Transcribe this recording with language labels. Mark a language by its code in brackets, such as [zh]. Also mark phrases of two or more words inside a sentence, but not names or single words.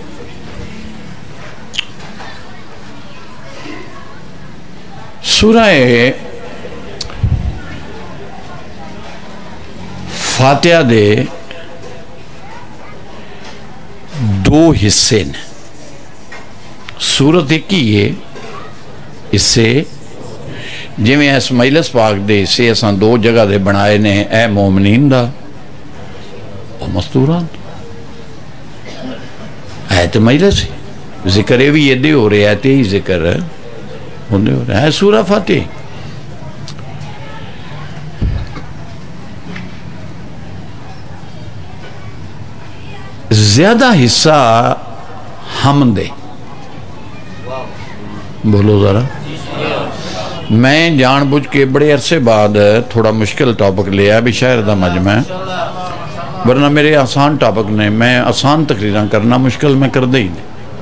[pa] سورہ فاتحہ دے دو حصے نے. سورت اک ہی ہے حصے جویں اس مجلس پاک دے حصے اساں دو جگہ دے بنائے نے اے مومنین دا اور مستورات [ur] ہے تو مجلس ذکر بھی ایدے ہو رہا ہے تے ہی ذکر ہوندے ہو رہا ہے سورہ فاتحہ زیادہ حصہ حمد ہے بولو ذرا میں جان بوجھ کے بڑے عرصے بعد تھوڑا مشکل ٹاپک لیا بھی شہر کا مجمع ورنہ میرے آسان ٹاپک نے میں آسان [pa] تقریراں کرنا مشکل میں کردے ہی نہیں